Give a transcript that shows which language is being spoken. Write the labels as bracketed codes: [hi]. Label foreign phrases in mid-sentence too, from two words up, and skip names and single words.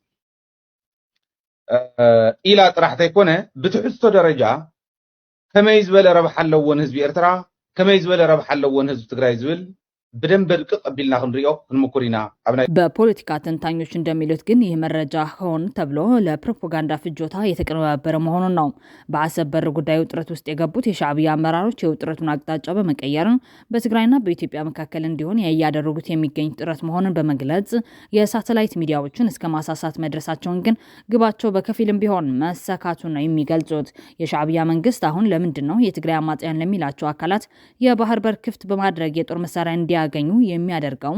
[ti] ኢላ ጥራሕ ዘይኮነ ብትሕዝቶ ደረጃ ከመይ ዝበለ ረብሓ ኣለዎን ህዝቢ ኤርትራ ከመይ ዝበለ ረብሓ ኣለዎን ህዝቢ ትግራይ ዝብል በደንብ ድቅቅ ቀቢልና ክንሪኦ ክንምኩር ኢና። [am] በፖለቲካ ተንታኞች እንደሚሉት ግን ይህ መረጃ ሆን ተብሎ ለፕሮፓጋንዳ ፍጆታ የተቀነባበረ መሆኑን ነው። በአሰብ በር ጉዳይ ውጥረት ውስጥ የገቡት የሻዕቢያ አመራሮች የውጥረቱን አቅጣጫ በመቀየር በትግራይና በኢትዮጵያ መካከል እንዲሆን ያያደረጉት የሚገኝ ጥረት መሆኑን በመግለጽ የሳተላይት ሚዲያዎችን እስከ ማሳሳት መድረሳቸውን ግን ግባቸው በከፊልም ቢሆን መሳካቱን ነው የሚገልጹት። የሻዕቢያ መንግስት አሁን ለምንድን ነው የትግራይ አማጽያን ለሚላቸው አካላት የባህር በር ክፍት በማድረግ የጦር መሳሪያ እንዲያገኙ የሚያደርገው?